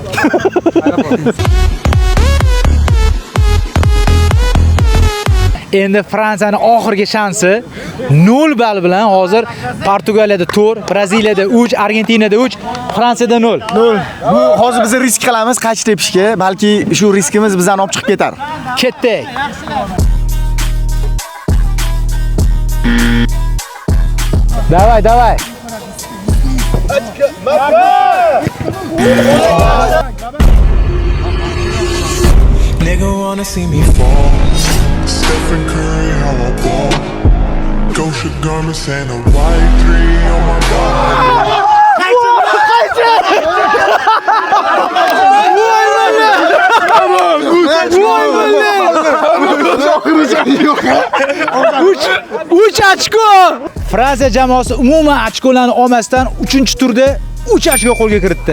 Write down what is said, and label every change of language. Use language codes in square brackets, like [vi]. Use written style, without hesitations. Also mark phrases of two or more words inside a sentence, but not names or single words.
[uz] Endi Fransiyaning oxirgi shansi 0 ball bilan hozir Portugaliyada 4, Braziliyada 3, Argentinada 3, Fransiyada 0. Bu hozir biz risk qilamiz qaychi tepishga, balki shu riskimiz bizdan olib chiqib ketar. Ketdik. Давай. [en] Nigga wanna see me fall. Stephen Curry, how I ball. Gosha garments and a white tree on my body. [uz] Uch ochko. Fransiya jamoasi umuman ochkolarni olmasdan 3-turda 3 ochko qo'lga kiritdi.